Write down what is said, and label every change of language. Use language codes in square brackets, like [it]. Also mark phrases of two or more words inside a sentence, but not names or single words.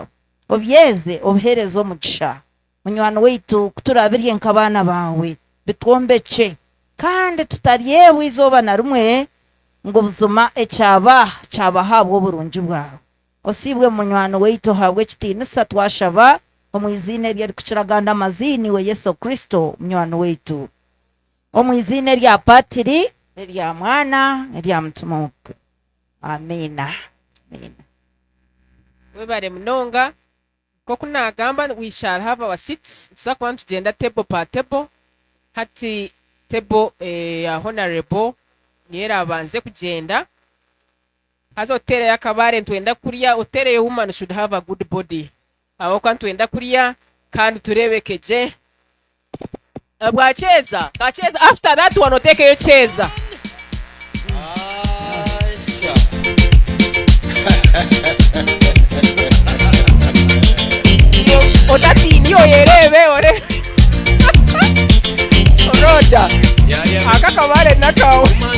[nyn] obyeze obuheereze omugisha munywani waitu kuturabirye nk'abaana bawe bitwombekye kandi tutaryebwa izooba na rimwe ngo obuzima ekyabahabwa oburungi bwawe osiibwe munywani waitu habwe ekitiinisa twashaba omu izina eryarikukiraganda amazini we Yesu Kristo munywani waitu omu izina erya patiri erya mwana erya mutima muka amina amina. webare munonga koku nagamba [en] we shall have our seats [nyn] tuza kuba nitugenda table pa table hati table ya honorable niyo abanze kugenda haza otereyo akabare ntwenda kurya otereyo [en] woman should have a good body [nyn] aho kwa ntwenda kurya kandi turebekeje bwacheza kacheza [en] after that one [nyn] otekeyo cheza otatini oyerebe ore roda aka kabare nakawo